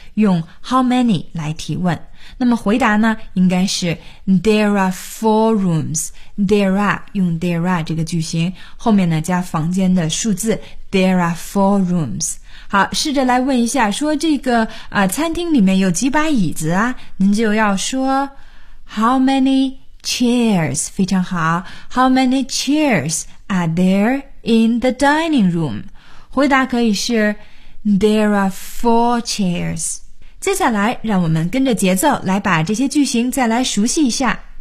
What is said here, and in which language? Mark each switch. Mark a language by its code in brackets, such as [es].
[zh] 用 [en] how many [zh] 来提问。那么回答呢，应该是 [en] There are 4 rooms. There are [zh] 用 [en] there are [zh] 这个句型，后面呢加房间的数字 [en] There are 4 rooms. [zh] 好，试着来问一下，说这个餐厅里面有几把椅子啊？您就要说 [en] How many chairs? [zh] 非常好。 [en] How many chairs are there in the dining room? [zh] 回答可以是 [en] There are 4 chairs. [zh] 接下来让我们跟着节奏来把这些句型再来熟悉一下。